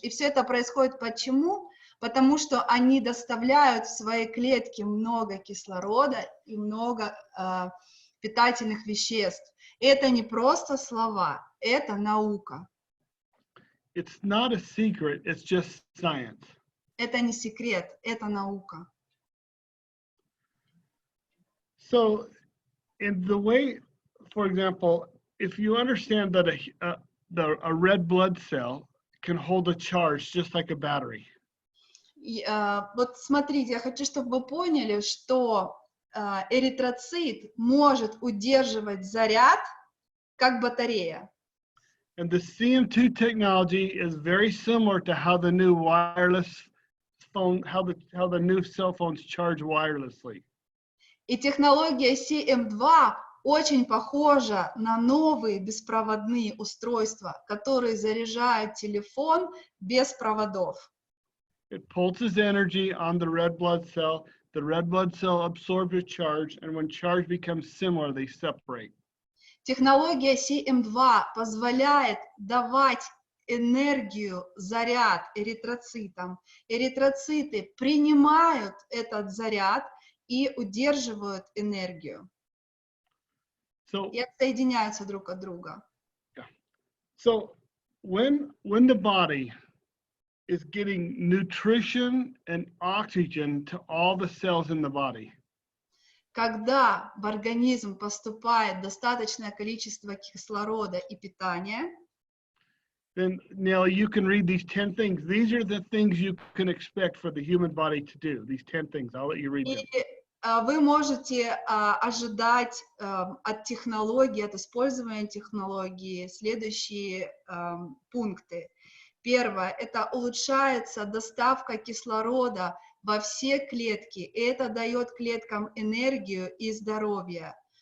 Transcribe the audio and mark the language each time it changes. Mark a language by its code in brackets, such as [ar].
[ru] И все это происходит почему? Потому что они доставляют в свои клетки много кислорода и много питательных веществ. Это не просто слова, это наука. [en] It's not a secret, it's just science. [ru] Это не секрет, это наука. [en] So, in the way, for example, if you understand that a red blood cell can hold a charge just like a battery. [ru] Вот смотрите, я хочу, чтобы вы поняли, что эритроцит может удерживать заряд, как батарея. [en] And the cm2 technology is very similar to how the new wireless phone, how the new cell phones charge wirelessly. [ru] И технология cm2 очень похожа на новые беспроводные устройства, которые заряжают телефон без проводов. [en] It pulses energy on the red blood cell. The red blood cell absorbs a charge, and when charge becomes similar, they separate. [ru] Технология cm2 позволяет давать энергию, заряд эритроцитам. Эритроциты принимают этот заряд и удерживают энергию. И отсоединяются друг от друга. [en] So when the body is getting nutrition and oxygen to all the cells in the body, [ru] когда в организм поступает достаточное количество кислорода и питания, [en] then now you can read these 10 things. These are the things you can expect for the human body to do. These 10 things. I'll let you read them. [ru] Вы можете ожидать от технологии, от использования технологии следующие пункты. Первое – это улучшается доставка кислорода во все клетки, и это дает клеткам энергию и здоровье.